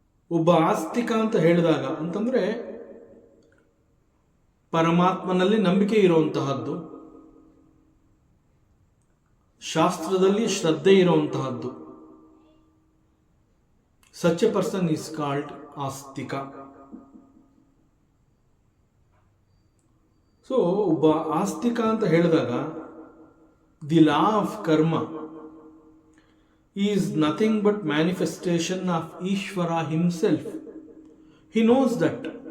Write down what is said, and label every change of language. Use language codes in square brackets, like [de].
[kn] ಒಬ್ಬ ಆಸ್ತಿಕ ಅಂತ ಹೇಳಿದಾಗ ಅಂತಂದ್ರೆ ಪರಮಾತ್ಮನಲ್ಲಿ ನಂಬಿಕೆ ಇರುವಂತಹದ್ದು, ಶಾಸ್ತ್ರದಲ್ಲಿ ಶ್ರದ್ಧೆ ಇರುವಂತಹದ್ದು. [en] Such a person is called ಆಸ್ತಿಕ. [kn] So ಒಬ್ಬ ಆಸ್ತಿಕ ಅಂತ ಹೇಳಿದಾಗ [en] The law of karma is nothing but manifestation of Ishvara himself. He knows that.